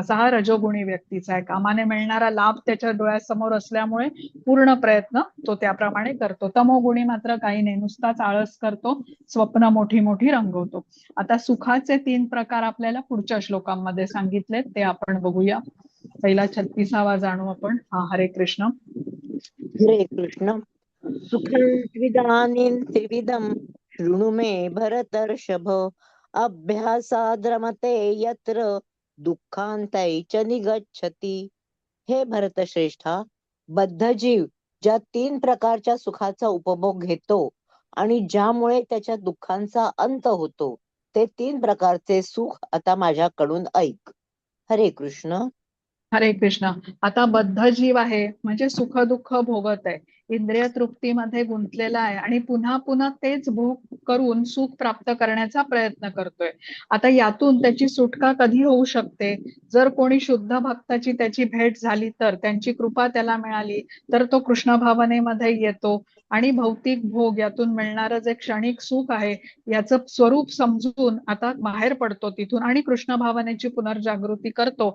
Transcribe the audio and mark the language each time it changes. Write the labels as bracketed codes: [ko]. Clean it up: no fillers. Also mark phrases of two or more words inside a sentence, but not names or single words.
[mr] असा हा रजोगुणी व्यक्तीचा आहे. कामाने मिळणारा लाभ त्याच्या डोळ्यासमोर असल्यामुळे पूर्ण प्रयत्न तो त्याप्रमाणे करतो. तमोगुणी मात्र काही नाही, नुसताच आळस करतो, स्वप्न मोठी मोठी रंगवतो. आता सुखाचे 3 प्रकार आपल्याला पुढच्या श्लोकांमध्ये सांगितले, ते आपण बघूया. पहिला 36वा जाणू आपण. हरे कृष्ण. हरे कृष्ण. [sa] सुखं त्विदानीं त्रिविधं शृणु मे भरतर्षभ. अभ्यासाद् रमते यत्र दुःखान्तै च निगच्छति. [mr] हे भरतश्रेष्ठा, बद्ध जीव ज्या 3 प्रकारच्या सुखाचा उपभोग घेतो आणि ज्यामुळे त्याच्या दुःखांचा अंत होतो, ते 3 प्रकारचे सुख आता माझ्याकडून ऐक. हरे कृष्ण. हरे कृष्ण. आता बद्ध जीव आहे म्हणजे सुख दुःख भोगत आहे. इंद्रिय तृप्तीमध्ये गुंतलेला आहे आणि पुन्हा पुन्हा तेच भोग करून सुख प्राप्त करण्याचा प्रयत्न करतोय. आता यातून त्याची सुटका कधी होऊ शकते? जर कोणी शुद्ध भक्ताची त्याची भेट झाली तर, त्यांची कृपा त्याला मिळाली तर तो कृष्ण भावनेमध्ये येतो आणि भौतिक भोग यातून मिळणारं जे क्षणिक सुख आहे याचं स्वरूप समजून आता बाहेर पडतो तिथून आणि कृष्ण भावनेची पुनर्जागृती करतो.